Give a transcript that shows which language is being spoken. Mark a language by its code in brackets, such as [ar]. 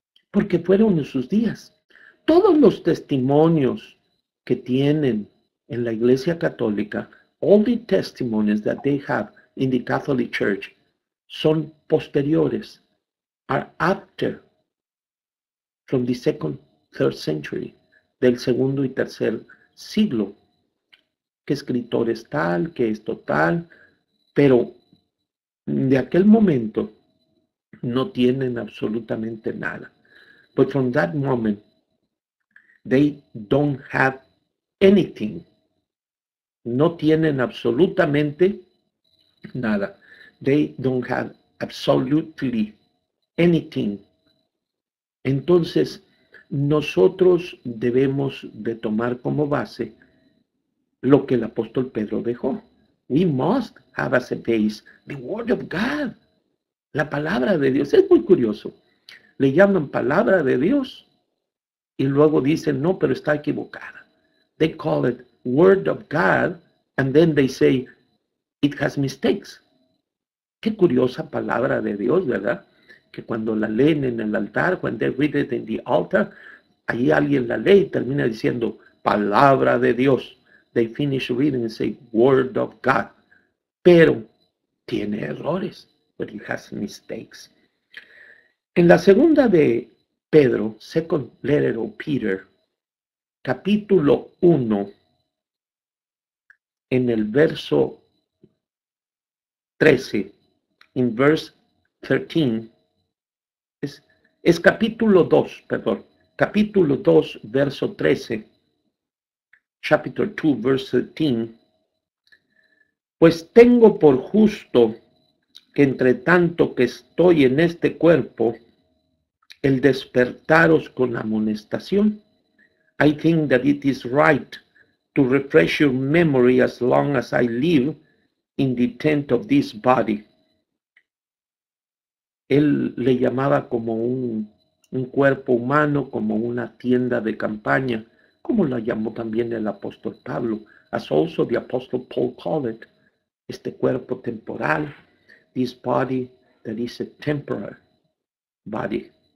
[es] Porque fueron en sus días. Todos los testimonios que tienen en la Iglesia Católica, [en] all the testimonies that they have in the Catholic Church, [es] son posteriores, [en] are after, from the second, third century, [es] del segundo y tercer siglo. Que escritor es tal, que esto tal, pero de aquel momento no tienen absolutamente nada. [en] But from that moment, they don't have anything. [es] No tienen absolutamente nada. [en] They don't have absolutely anything. [es] Entonces, nosotros debemos de tomar como base lo que el apóstol Pedro dejó. [en] We must have as a base the word of God. [es] La palabra de Dios. Es muy curioso. Le llaman palabra de Dios y luego dicen, no, pero está equivocada. [en] They call it word of God and then they say, it has mistakes. [es] Qué curiosa palabra de Dios, ¿verdad? Que cuando la leen en el altar, [en] when they read it in the altar, [es] ahí alguien la lee y termina diciendo, palabra de Dios. [en] They finish reading and say, word of God. [es] Pero tiene errores, [en] but it has mistakes. [es] En la segunda de Pedro, [en] second letter of Peter, [es] capítulo 1, en el verso 13, [en] in verse 13, [es] es capítulo 2, perdón, capítulo 2, verso 13, [en] chapter 2, verse 13, [es] pues tengo por justo que entre tanto que estoy en este cuerpo, el despertaros con amonestación. [en] I think that it is right to refresh your memory as long as I live in the tent of this body, [es] Él le llamaba como un cuerpo humano, como una tienda de campaña, como la llamó también el apóstol Pablo. [en] As also the apostle Paul called it, [es] este cuerpo temporal, [en] this body that is a temporary body.